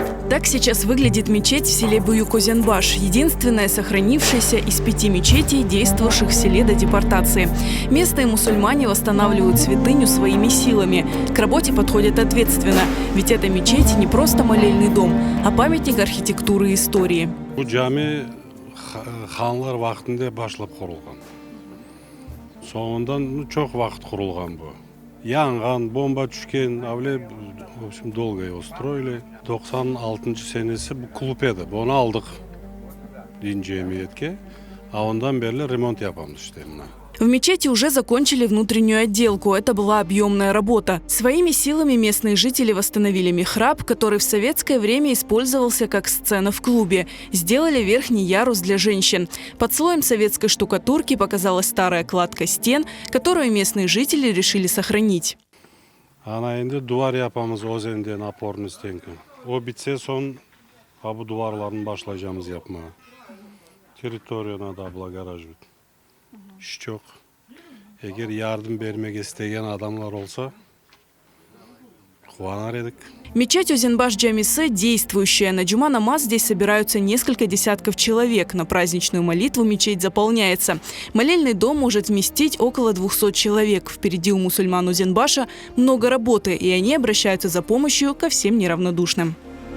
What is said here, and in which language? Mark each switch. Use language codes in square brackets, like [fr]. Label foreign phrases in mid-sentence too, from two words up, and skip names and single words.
[ru] Так сейчас выглядит мечеть в селе Буюк-Озенбаш, единственная сохранившаяся из 5 мечетей, действовавших в селе до депортации. Местные мусульмане восстанавливают святыню своими силами. К работе подходят ответственно, ведь эта мечеть не просто молельный дом, а памятник архитектуры и истории. [crh] Bu cami xanlar vaxtında başlap qurulğan. Soğundan çok vaxt qurulğan bu. Yanğan, bomba düşken, avle, [ru] в общем, долго его строили. [crh] 96 senesi bu klub edi. Onu aldık din cemiyetke. А ondan beri ремонт yapamız işte. [ru] В мечети уже закончили внутреннюю отделку. Это была объемная работа. Своими силами местные жители восстановили михраб, который в советское время использовался как сцена в клубе. Сделали верхний ярус для женщин. Под слоем советской штукатурки показалась старая кладка стен, которую местные жители решили сохранить. [crh] Ana indi duvar yapamız Ozen'den aporun istenken. O bitse son bu duvarların başlayacağımız yapmaya. Teritoriyona da abla garaj bit. İş çok. Eğer yardım vermek isteyen adamlar olsa куанар едик. [ru] Мечеть Озенбаш Джамисы действующая. На джума намаз здесь собираются несколько десятков человек. На праздничную молитву мечеть заполняется. Молельный дом может вместить около 200 человек. Впереди у мусульман Озенбаша много работы, и они обращаются за помощью ко всем неравнодушным.